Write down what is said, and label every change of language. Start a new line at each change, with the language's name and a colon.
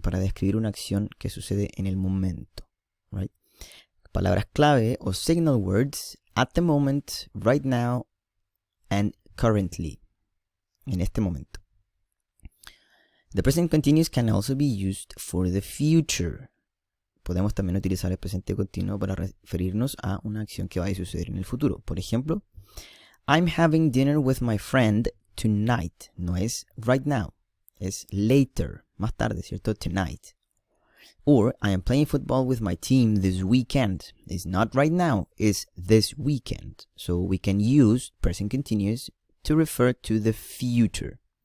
Spanish: Para describir una acción que sucede en el momento.
English: Right?
Spanish: Palabras clave o
English: signal words. At the moment, right now, and currently.
Spanish: En este momento.
English: The present continuous can also be used for the future.
Spanish: Podemos también utilizar el presente continuo para referirnos a una acción que va a suceder en el futuro. Por ejemplo,
English: I'm having dinner with my friend tonight.
Spanish: No es
English: right now.
Spanish: Es
English: later.
Spanish: Más tarde, ¿cierto?
English: Tonight. Or, I am playing football with my team this weekend. It's not right now. It's this weekend. So we can use present continuous to refer to the future.